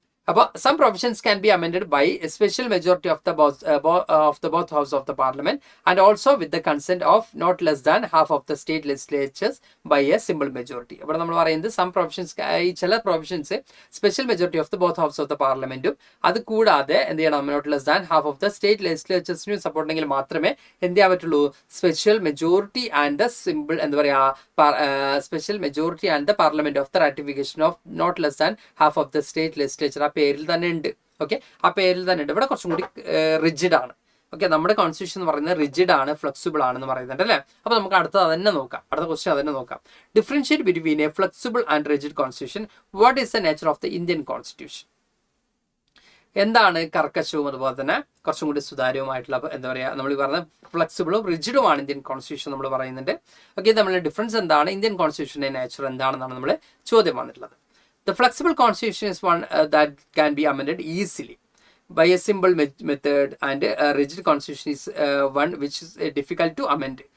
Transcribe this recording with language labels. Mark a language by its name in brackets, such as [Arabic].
[English] അപ്പോൾ some provisions can be amended by a special majority of the both house of the parliament and also with the consent of not less than half of the state legislatures by a simple majority. [Malayalam] അപ്പോൾ നമ്മൾ പറയുന്നത് [English] some provisions, [Malayalam] ഈ ചില provisions special majority of the both house of the പാർലമെന്റും അത് കൂടാതെ എന്ത് ചെയ്യണം, not less than half of the state ലെജിസ്ലേച്ചേഴ്സിനും support ഉണ്ടെങ്കിൽ മാത്രമേ എന്ത് ചെയ്യാൻ പറ്റുള്ളൂ, [English] special majority and the simple [Malayalam] എന്താ പറയുക, special majority and the parliament of the ratification of not less than half of the state legislature പേരിൽ തന്നെ ഉണ്ട്. ഓക്കെ, ആ പേരിൽ തന്നെ ഉണ്ട്. ഇവിടെ കുറച്ചും കൂടി റിജിഡ് ആണ്. ഓക്കെ, നമ്മുടെ കോൺസ്റ്റിറ്റ്യൂഷൻ എന്ന് പറയുന്നത് റിജിഡ് ആണ്, ഫ്ലെക്സിബിൾ ആണെന്ന് പറയുന്നുണ്ട് അല്ലേ. അപ്പോൾ നമുക്ക് അടുത്ത അതന്നെ നോക്കാം, അടുത്ത ക്വസ്റ്റ്യൻ അതന്നെ നോക്കാം. [English] Differentiate between a flexible and rigid constitution. What is the nature of the Indian constitution? [Malayalam] എന്താണ് കർക്കശവും അതുപോലെ തന്നെ കുറച്ചും കൂടി സുതാര്യവുമായിട്ടുള്ള എന്താ പറയുക, നമ്മൾ പറഞ്ഞ ഫ്ലെക്സിബിളും റിജിഡുമാണ് ഇന്ത്യൻ കോൺസ്റ്റിറ്റ്യൂഷൻ നമ്മൾ പറയുന്നുണ്ട്. ഓക്കെ, തമ്മിലുള്ള ഡിഫറൻസ് എന്താണ്, ഇന്ത്യൻ കോൺസ്റ്റിറ്റ്യൂഷൻ്റെ നേച്ചർ എന്താണെന്നാണ് നമ്മൾ ചോദ്യം വന്നിട്ടുള്ളത്. [English] The flexible constitution is one that can be amended easily by a simple method, and a rigid constitution is one which is difficult to amend.